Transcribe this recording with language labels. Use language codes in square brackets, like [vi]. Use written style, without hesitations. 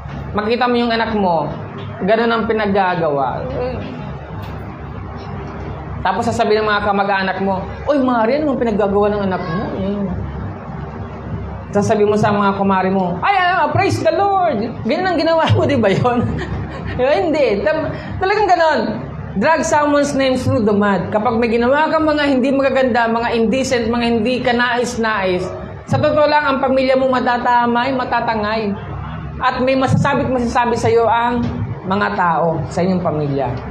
[tl] Makita mo yung anak mo, ganun ang pinaggagawa. Tapos sasabihin ng mga kamag-anak mo, oy, Marian, anong pinaggagawa ng anak mo? Sasabihin mo sa mga kumari mo, [en] praise the Lord! [tl] Ganun ang ginawa mo, di ba yun? Hindi. Talagang ganon. [en] Drag someone's name through the mud. [tl] Kapag may ginawa kang mga hindi magaganda, mga indecent, mga hindi ka nais-nais, sa totoo lang, ang pamilya mo matatamay, matatangay. At may masasabi sa iyo ang mga tao sa inyong pamilya.